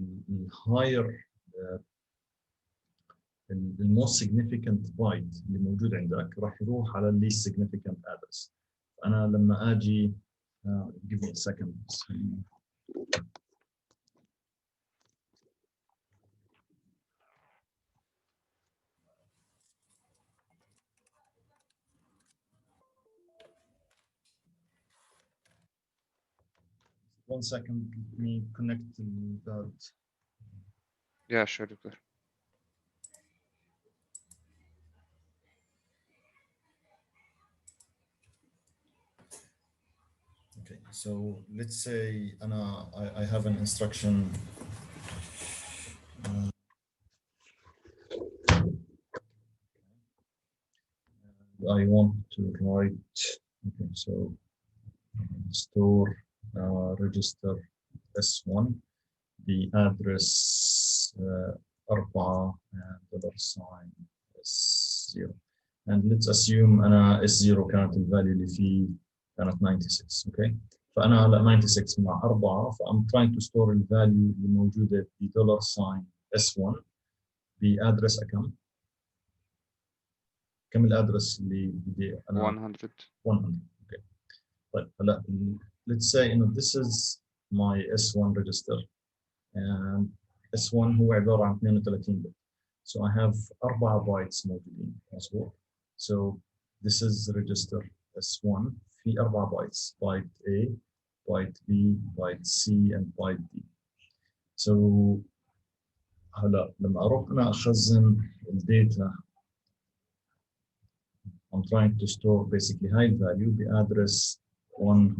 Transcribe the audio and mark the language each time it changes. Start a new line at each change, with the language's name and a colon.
Arabic: الهاير الموست significant byte اللي موجود عندك راح يروح على least significant address. انا لما اجي
English: give me a second. 1 second, let me connect that. Yeah, sure,
Arabic: دكتور.
English: Okay, so let's say I have an instruction. I want to write, okay, so store register S1, the address 4 and $sign S0. And let's assume
Arabic: أنا S0 كانت الفاليو اللي فيه كانت 96.
English: okay.
Arabic: فأنا هلا 96 مع 4 فأم
English: trying to store
Arabic: الفاليو اللي موجودة ب $sign S1 بأدرس كم؟ كم الأدرس اللي بدي أنا؟
English: 100. 100. okay.
Arabic: طيب هلا
English: let's say إنه this is my S1 register and S1
Arabic: هو عبارة عن
English: 32 bit. So I have 4 bytes
Arabic: موجودين مظبوط.
English: So this is register S1
Arabic: في 4 بايتس
English: byte A, byte B, byte C and byte D. So هلا
Arabic: لما أروح أنا أخزن الداتا
English: I'm trying to store basically high value بأدرس 100.